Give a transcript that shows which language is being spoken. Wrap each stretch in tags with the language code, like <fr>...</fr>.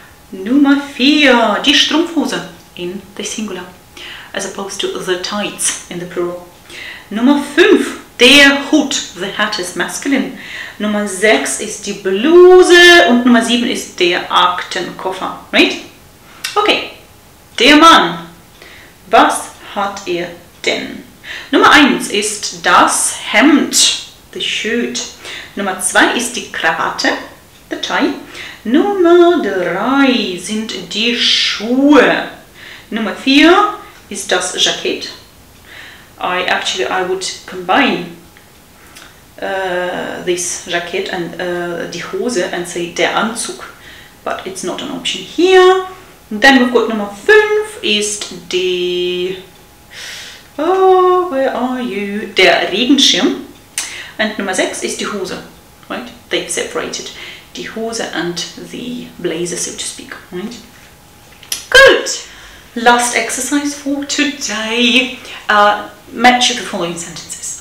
<de>Nummer 4.</de> <en>Die Strumpfhose in the singular, as opposed to the tights in the plural.</en> <de>Nummer 5. Der Hut.</de> <en>The hat is masculine.</en> <de>Nummer 6 ist die Bluse und Nummer 7 ist der Aktenkoffer, right? Okay. Der Mann. Was hat er denn? Nummer 1 ist das Hemd,</de> <en>the shirt.</en> <de>Nummer 2 ist die Krawatte,</de> <en>the tie.</en> <de>Nummer 3 sind die Schuhe. Nummer 4 ist das Jackett.</de> <en>I would combine this jacket and die Hose and say der Anzug, but it's not an option here. And then we've got</en> <de>Nummer 5 ist die</de> <en>where are you?</en> <de>Der Regenschirm. And Nummer 6 ist die Hose, right?</de> <en>They've separated die Hose and the blazer, so to speak, right? Good. Last exercise for today. Match the following sentences.</en>